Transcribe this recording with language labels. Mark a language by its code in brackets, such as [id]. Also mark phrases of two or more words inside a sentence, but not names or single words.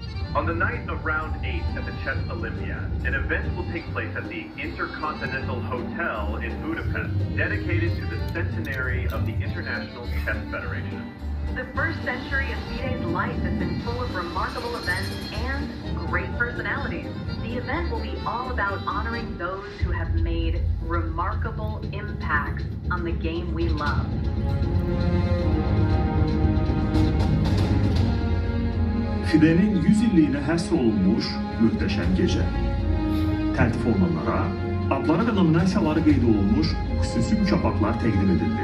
[en] On the night of round 8 at the Chess Olympiad, an event will take place at the Intercontinental Hotel in Budapest, dedicated to the centenary of the International Chess Federation. The first century of FIDE's life has been full of remarkable events and great personalities. The event will be all about honoring those who have made remarkable impacts on the game we love. [az] FIDE'nin 100 illiyinə həsr olunmuş möhtəşəm gecə. Təltif olunanlara adları və nominasiyaları qeyd olunmuş xüsusi mükafatlar təqdim edildi.